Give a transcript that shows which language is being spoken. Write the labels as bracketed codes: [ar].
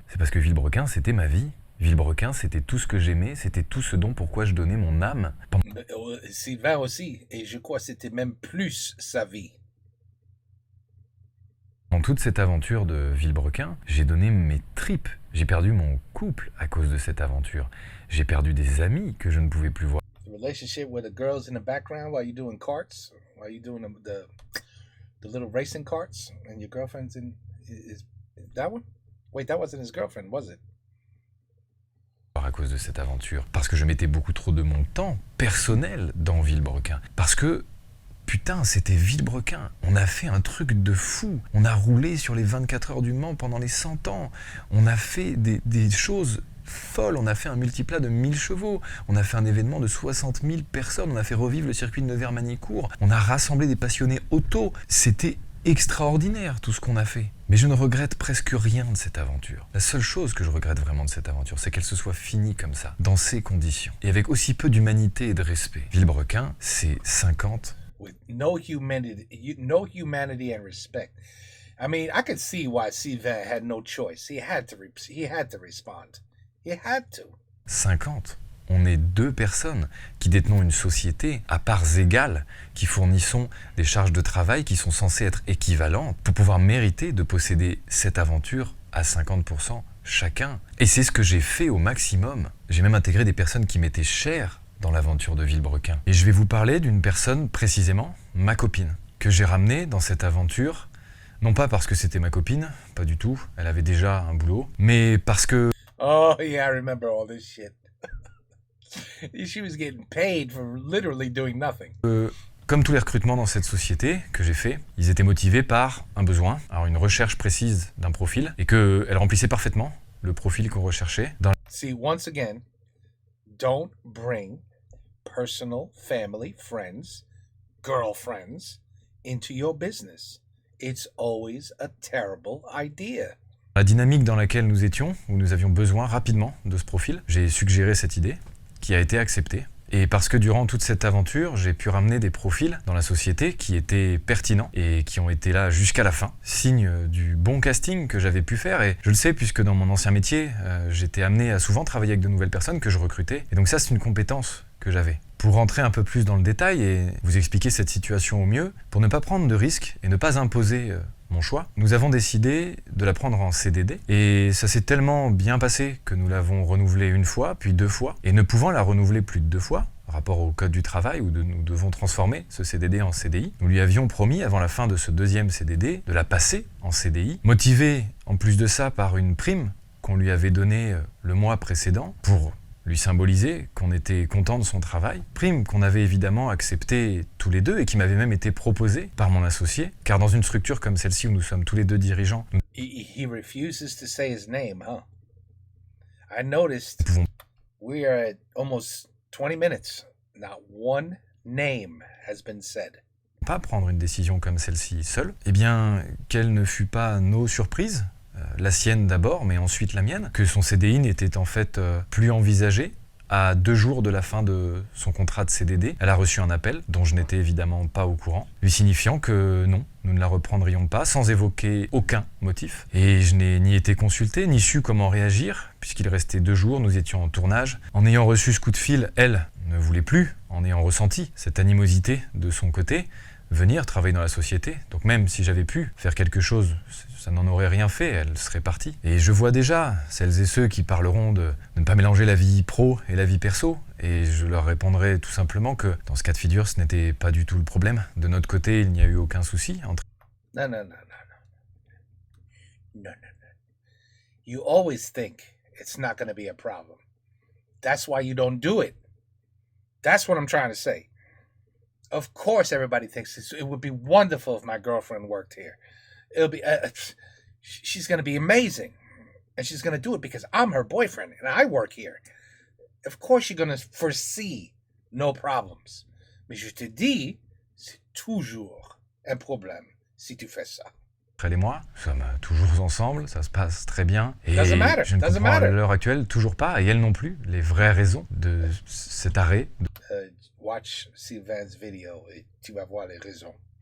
[fr] C'est parce que Villebrequin, c'était ma vie. Villebrequin, c'était tout ce que j'aimais, c'était tout ce dont pourquoi je donnais mon âme. Sylvain aussi, et je crois que c'était même plus sa vie. Dans toute cette aventure de Villebrequin, j'ai donné mes tripes. J'ai perdu mon couple à cause de cette aventure. J'ai perdu des amis que je ne pouvais plus voir. [en] The relationship with the girls in the background while you're doing carts, while you're doing the little racing carts, and your girlfriend's in is that one? Wait, that wasn't his girlfriend, was it? [fr] À cause de cette aventure, parce que je mettais beaucoup trop de mon temps personnel dans Villebrequin, parce que putain, c'était Villebrequin. On a fait un truc de fou. On a roulé sur les 24 heures du Mans pendant les 100 ans. On a fait des choses folles. On a fait un multiplat de 1000 chevaux. On a fait un événement de 60 000 personnes. On a fait revivre le circuit de Nevers-Manicourt. On a rassemblé des passionnés auto. C'était extraordinaire tout ce qu'on a fait. Mais je ne regrette presque rien de cette aventure. La seule chose que je regrette vraiment de cette aventure, c'est qu'elle se soit finie comme ça, dans ces conditions, et avec aussi peu d'humanité et de respect. Villebrequin, c'est 50. [en] With no humanity and respect. I mean, I could see why Sylvain had no choice. He had to respond. He had to. [fr] 50. On est deux personnes qui détenons une société à parts égales, qui fournissons des charges de travail qui sont censées être équivalentes pour pouvoir mériter de posséder cette aventure à 50% chacun. Et c'est ce que j'ai fait au maximum. J'ai même intégré des personnes qui m'étaient chères dans l'aventure de Villebrequin. Et je vais vous parler d'une personne précisément, ma copine, que j'ai ramenée dans cette aventure, non pas parce que c'était ma copine, pas du tout, elle avait déjà un boulot, mais parce que... [en] Oh yeah, I remember all this shit. She was getting paid for literally doing nothing. [fr] Comme tous les recrutements dans cette société que j'ai fait, ils étaient motivés par un besoin, alors une recherche précise d'un profil, et qu'elle remplissait parfaitement le profil qu'on recherchait. [en] See, once again, don't bring personal, family, friends, girlfriends into your business. It's always a terrible idea. [fr] La dynamique dans laquelle nous étions, où nous avions besoin rapidement de ce profil, j'ai suggéré cette idée, qui a été acceptée. Et parce que durant toute cette aventure, j'ai pu ramener des profils dans la société qui étaient pertinents et qui ont été là jusqu'à la fin. Signe du bon casting que j'avais pu faire. Et je le sais puisque dans mon ancien métier, j'étais amené à souvent travailler avec de nouvelles personnes que je recrutais. Et donc ça, c'est une compétence que j'avais. Pour rentrer un peu plus dans le détail et vous expliquer cette situation au mieux, pour ne pas prendre de risques et ne pas imposer mon choix, nous avons décidé de la prendre en CDD et ça s'est tellement bien passé que nous l'avons renouvelée une fois, puis 2 fois, et ne pouvant la renouveler plus de 2 fois, rapport au code du travail où nous devons transformer ce CDD en CDI, nous lui avions promis avant la fin de ce 2e CDD de la passer en CDI, motivé en plus de ça par une prime qu'on lui avait donnée le mois précédent pour lui symboliser qu'on était content de son travail, prime qu'on avait évidemment acceptée tous les deux et qui m'avait même été proposée par mon associé, car dans une structure comme celle-ci où nous sommes tous les deux dirigeants, [en] He refuses to say his name, huh? I noticed [fr] nous pouvons [en] we are at almost 20 minutes. Not one name has been said. [fr] pas prendre une décision comme celle-ci seule, eh bien, quelle ne fut pas nos surprises, la sienne d'abord, mais ensuite la mienne, que son CDI n'était en fait plus envisagé. À 2 jours de la fin de son contrat de CDD, elle a reçu un appel, dont je n'étais évidemment pas au courant, lui signifiant que non, nous ne la reprendrions pas, sans évoquer aucun motif. Et je n'ai ni été consulté, ni su comment réagir, puisqu'il restait 2 jours, nous étions en tournage. En ayant reçu ce coup de fil, elle ne voulait plus, en ayant ressenti cette animosité de son côté, venir travailler dans la société. Donc même si j'avais pu faire quelque chose, ça n'en aurait rien fait, elle serait partie. Et je vois déjà celles et ceux qui parleront de ne pas mélanger la vie pro et la vie perso. Et je leur répondrai tout simplement que dans ce cas de figure, ce n'était pas du tout le problème. De notre côté, il n'y a eu aucun souci. [en] No. You always think it's not going to be a problem. That's why you don't do it. That's what I'm trying to say. Of course, everybody thinks it would be wonderful if my girlfriend worked here. It'll be, she's going to be amazing. And she's going to do it because I'm her boyfriend and I work here. Of course, you're going to foresee no problems. [fr] Mais je te dis, c'est toujours un problème si tu fais ça. Elle et moi, nous sommes toujours ensemble, ça se passe très bien. Et [en] Doesn't matter, [fr] je ne [en] doesn't [fr] comprends à [en] matter. [fr] l'heure actuelle toujours pas, et elle non plus, les vraies raisons de cet arrêt. [en] Watch Sylvain's vidéo [fr] et tu vas voir les raisons.